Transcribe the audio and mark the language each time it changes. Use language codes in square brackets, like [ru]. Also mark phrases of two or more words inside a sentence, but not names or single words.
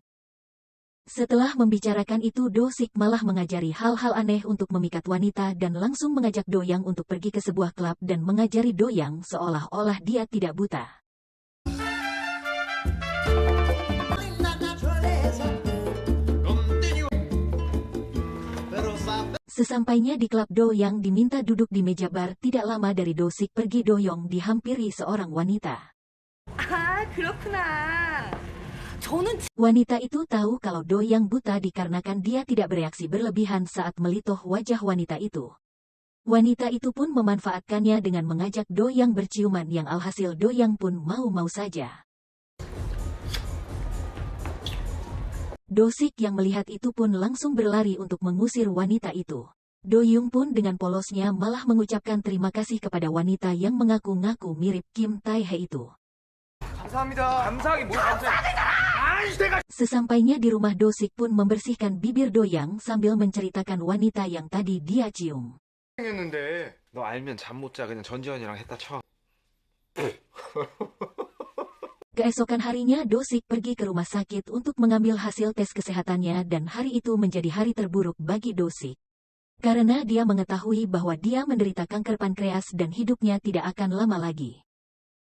[id] Setelah membicarakan itu, Dosik malah mengajari hal-hal aneh untuk memikat wanita dan langsung mengajak Doyang untuk pergi ke sebuah klub dan mengajari Doyang seolah-olah dia tidak buta. Sesampainya di klub, Doyang diminta duduk di meja bar. Tidak lama dari Dosik pergi, Doyong dihampiri seorang wanita. [ko] 아, 그렇구나. 저는 [id] Wanita itu tahu kalau Doyang buta dikarenakan dia tidak bereaksi berlebihan saat melituh wajah wanita itu. Wanita itu pun memanfaatkannya dengan mengajak Doyang berciuman yang alhasil Doyang pun mau-mau saja. Dosik yang melihat itu pun langsung berlari untuk mengusir wanita itu. Doyung pun dengan polosnya malah mengucapkan terima kasih kepada wanita yang mengaku-ngaku mirip Kim Tae-hye itu. [ko] 감사합니다. 감사하기 뭘 감사해. [id] Sesampainya di rumah, Dosik pun membersihkan bibir Doyang sambil menceritakan wanita yang tadi dia cium. [ko] 했는데 너 알면 잠 못 자. 그냥 전지현이랑 했다 쳐. [id] Keesokan harinya Dosik pergi ke rumah sakit untuk mengambil hasil tes kesehatannya dan hari itu menjadi hari terburuk bagi Dosik. Karena dia mengetahui bahwa dia menderita kanker pankreas dan hidupnya tidak akan lama lagi.